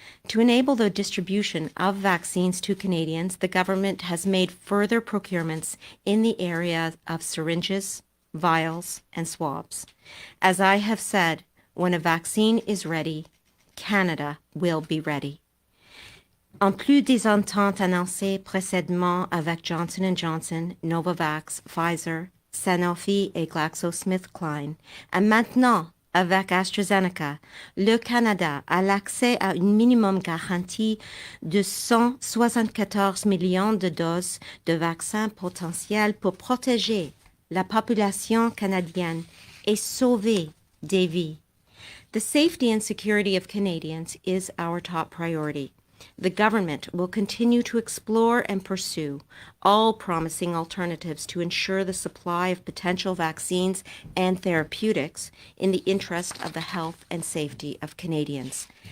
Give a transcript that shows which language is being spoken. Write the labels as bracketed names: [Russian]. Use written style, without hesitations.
[English] To enable the distribution of vaccines to Canadians, the government has made further procurements in the area of syringes, vials, and swabs. As I have said, when a vaccine is ready, Canada will be ready. [French] En plus des ententes annoncées précédemment avec Johnson & Johnson, Novavax, Pfizer, Sanofi et GlaxoSmithKline, et maintenant avec AstraZeneca, le Canada a l'accès à une minimum garantie de 174 millions de doses de vaccins potentiels pour protéger la population canadienne et sauver des vies. [English] The safety and security of Canadians is our top priority. The government will continue to explore and pursue all promising alternatives to ensure the supply of potential vaccines and therapeutics in the interest of the health and safety of Canadians.